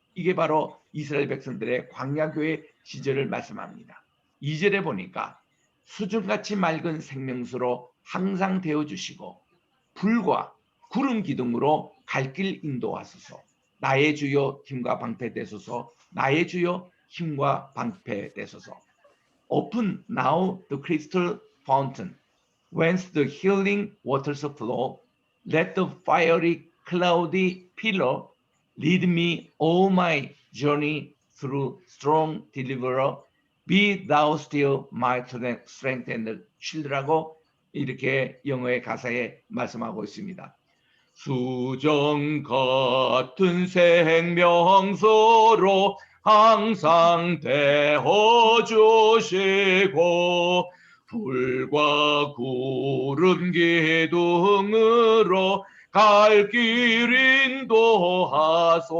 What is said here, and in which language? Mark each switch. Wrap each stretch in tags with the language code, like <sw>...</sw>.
<ko>이게 바로 이스라엘 백성들의 광야교회 시절을 말씀합니다. 2절에 보니까 수중같이 맑은 생명수로 항상 되어주시고 불과 구름 기둥으로 갈 길 인도하소서, 나의 주여 힘과 방패 되소서, 나의 주여 힘과 방패 되소서.</ko> <en>Open now the crystal fountain, whence the healing waters flow. Let the fiery, cloudy pillar lead me all my journey through strong deliverer. Be thou still my strength and shield라고</en> <ko>이렇게 영어의 가사에 말씀하고 있습니다. 수정 같은 생명수로 항상 대어 주시고 불과 구름 기둥으로 갈 길 인도하소서.</ko>